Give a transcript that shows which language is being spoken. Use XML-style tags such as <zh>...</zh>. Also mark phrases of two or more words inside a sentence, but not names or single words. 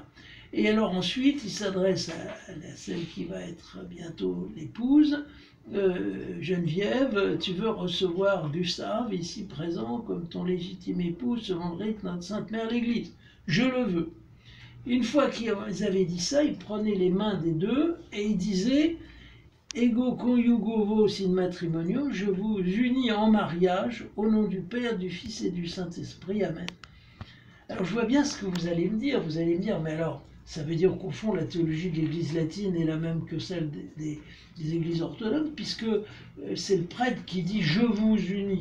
<fr>Et alors ensuite, il s'adresse à celle qui va être bientôt l'épouse. Geneviève, tu veux recevoir Gustave, ici présent, comme ton légitime épouse, selon le rite de notre Sainte Mère l'Église. Je le veux. Une fois qu'ils avaient dit ça, ils prenaient les mains des deux et ils disaient «</fr> <la>Ego conjugo vos in matrimonio</la> <fr>» je vous unis en mariage au nom du Père, du Fils et du Saint-Esprit. Amen. Alors je vois bien ce que vous allez me dire. Vous allez me dire, mais alors, Ça veut dire qu'au fond, la théologie de l'Église latine est la même que celle des églises orthodoxes, puisque c'est le prêtre qui dit « je vous unis ».</fr>